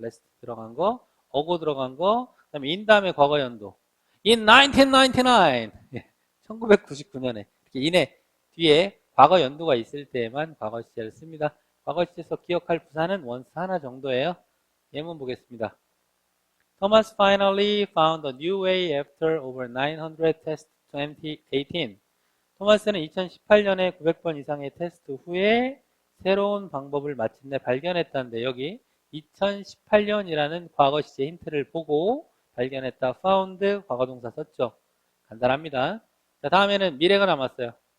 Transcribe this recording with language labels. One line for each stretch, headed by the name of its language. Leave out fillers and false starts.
Korean: last 들어간 거, 어고 들어간 거, 그다음에 in 다음에 과거 연도.
English: in 1999.
Korean: 1999년에 이렇게 in에 뒤에 과거 연도가 있을 때에만 과거 시제를 씁니다. 과거 시제에서 기억할 부사는 once 하나 정도예요. 예문 보겠습니다.
English: Thomas finally found a new way after over 900 tests 2018.
Korean: 토마스는 2018년에 900번 이상의 테스트 후에 새로운 방법을 마침내 발견했다는데 여기 2018년이라는 과거 시제 힌트를 보고 발견했다. found 과거동사 썼죠. 간단합니다. 자, 다음에는 미래가 남았어요.